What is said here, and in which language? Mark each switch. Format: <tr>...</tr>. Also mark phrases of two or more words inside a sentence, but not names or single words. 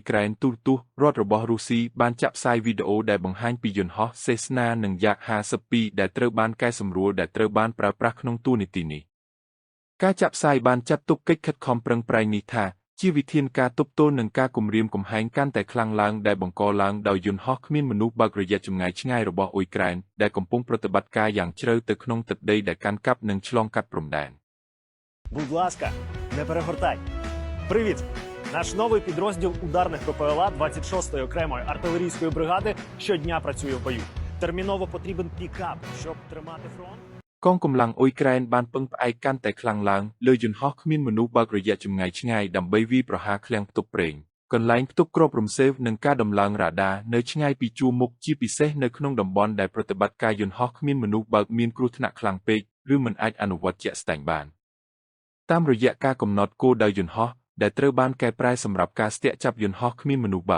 <km>ក្រែនទូរទស្សន៍រដ្ឋរបស់រុស្ស៊ីបានចាក់ផ្សាយវីដេអូដែលបង្ហាញពីយន្តហោះសេស្នានិងយ៉ាក52ដែលត្រូវបានកែសម្រួលដែលត្រូវបានប្រើប្រាស់ក្នុងតួនាទីនេះការចាក់ផ្សាយបានចាត់ទុកកិច្ចខិតខំប្រឹងប្រែងនេះថាជាវិធានការទប់ទល់នឹងការគំរាមកំហែងកាន់តែខ្លាំងឡើងដែលបង្កឡើងដោយយន្តហោះគ្មានមនុស្សបើករយៈចម្ងាយឆ្ងាយរបស់អ៊ុយក្រែនដែលកំពុងប្រតិបត្តិការយ៉ាងជ្រៅទៅក្នុងទឹកដីដែលកាន់កាប់និងឆ្លងកាត់ព្រំដែន</km> <uk>Будь ласка, не перегортай. Привіт! Наш новий підрозділ ударних ППЛА 26-ї окремої артилерійської бригади щодня працює в бою. Терміново потрібен пікап, щоб тримати фронт.</uk> <km>កងកម្លាំងអ៊ុយក្រែនបានពឹងផ្អែកកាន់តែខ្លាំងឡើងលើយន្តហោះគ្មានមនុស្សបើករយៈចម្ងាយឆ្ងាយដើម្បីវាយប្រហារឃ្លាំងផ្ទុកប្រេងកន្លែងផ្ទុកគ្រាប់រំសេវនិងការដំឡើងរ៉ាដានៅឆ្ងាយពីជួរមុខជាពិសេសនៅក្នុងតំបន់ដែលប្រ តិបត្តិការយន្តហោះគ្មានមនុស្សបើមានគ្រោះថ្នាក់ខ្លាំងពេកឬមិនអាចអនុវត្តជាក់ស្ដែងបានតាមរយៈការកំណត់គោលដៅយន្តហោះដែលត្រូវបានកែប្រែសម្រាប់ការស្ទាក់ចាប់យន្តហោះគ្មានមនុស្សបើ</km>